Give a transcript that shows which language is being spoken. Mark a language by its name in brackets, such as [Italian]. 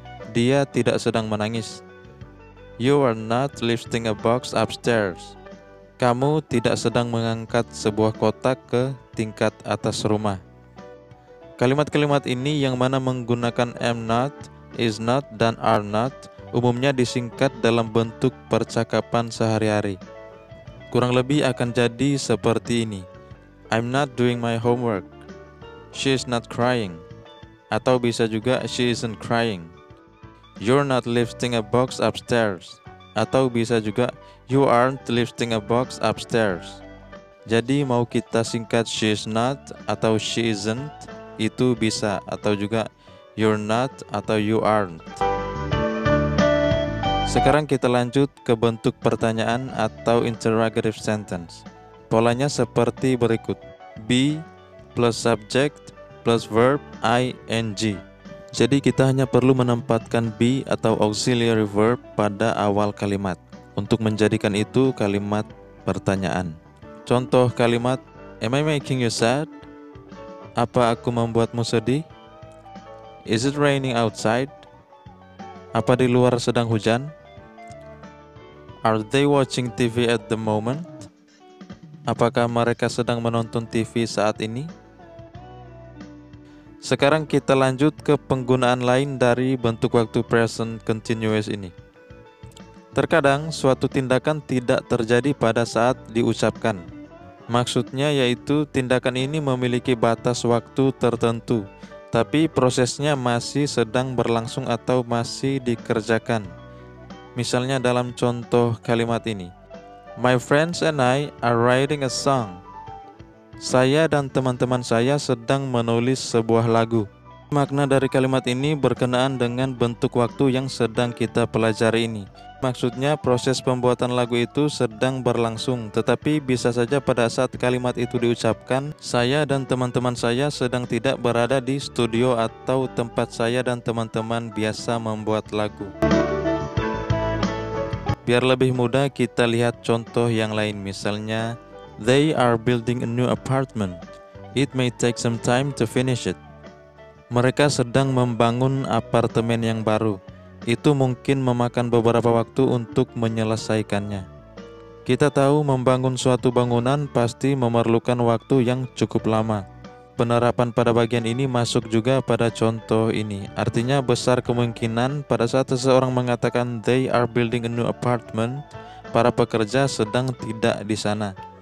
[Indonesian] Dia tidak sedang menangis. [English] You are not lifting a box upstairs. [Indonesian] Kamu tidak sedang mengangkat sebuah kotak ke tingkat atas rumah. Kalimat-kalimat ini yang mana menggunakan am not, is not, dan are not umumnya disingkat dalam bentuk percakapan sehari-hari. Kurang lebih akan jadi seperti ini. [English] I'm not doing my homework. She is not crying. [Indonesian] Atau bisa juga [English] she isn't crying. You're not lifting a box upstairs. [Indonesian] Atau bisa juga [English] you aren't lifting a box upstairs. [Indonesian] Jadi mau kita singkat she is not atau she isn't itu bisa, atau juga you're not atau you aren't. Sekarang kita lanjut ke bentuk pertanyaan atau interrogative sentence. Polanya seperti berikut. Be plus subject plus verb ing. Jadi kita hanya perlu menempatkan be atau auxiliary verb pada awal kalimat untuk menjadikan itu kalimat pertanyaan. Contoh kalimat, [English] am I making you sad? [Indonesian] Apa aku membuatmu sedih? [English] Is it raining outside? [Indonesian] Apa di luar sedang hujan? [English] Are they watching TV at the moment? [Indonesian] Apakah mereka sedang menonton TV saat ini? Sekarang kita lanjut ke penggunaan lain dari bentuk waktu present continuous ini. Terkadang suatu tindakan tidak terjadi pada saat diucapkan. Maksudnya yaitu tindakan ini memiliki batas waktu tertentu, tapi prosesnya masih sedang berlangsung atau masih dikerjakan. Misalnya dalam contoh kalimat ini. [English] My friends and I are writing a song. [Indonesian] Saya dan teman-teman saya sedang menulis sebuah lagu. Makna dari kalimat ini berkenaan dengan bentuk waktu yang sedang kita pelajari ini. Maksudnya proses pembuatan lagu itu sedang berlangsung, tetapi bisa saja pada saat kalimat itu diucapkan, saya dan teman-teman saya sedang tidak berada di studio atau tempat saya dan teman-teman biasa membuat lagu. Biar lebih mudah, kita lihat contoh yang lain. Misalnya, [English] they are building a new apartment. It may take some time to finish it. [Indonesian] Mereka sedang membangun apartemen yang baru. Itu mungkin memakan beberapa waktu untuk menyelesaikannya. Kita tahu membangun suatu bangunan pasti memerlukan waktu yang cukup lama. Penerapan pada bagian ini masuk juga pada contoh ini. Artinya besar kemungkinan pada saat seseorang mengatakan [English] they are building a new apartment, [Indonesian] para pekerja sedang tidak di sana.